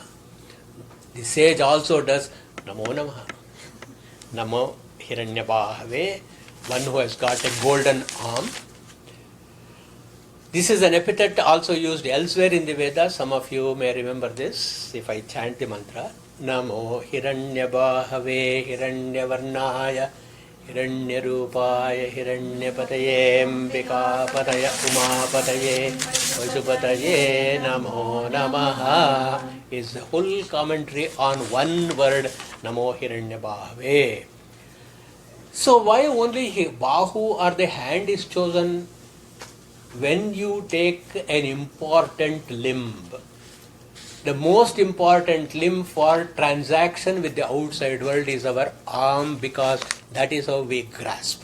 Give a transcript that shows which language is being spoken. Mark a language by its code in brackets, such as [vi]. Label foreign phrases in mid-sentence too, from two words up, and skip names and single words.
[en] The sage also does [sa] Namo Namaha. Namo Hiranyabhave, [en] one who has got a golden arm. This is an epithet also used elsewhere in the Vedas. Some of you may remember this if I chant the mantra. [sa] Namo Hiranyabhave Hiranyavarnaya Hiranyarupaya Hiranyapataye Ambikapataya Umapataye Vasupataye Namo Namaha [en] is the whole commentary on one word, [sa] Namo Hiranyabhave. [en] So why only Bahu or the hand is chosen? When you take an important limb, the most important limb for transaction with the outside world is our arm, because that is how we grasp.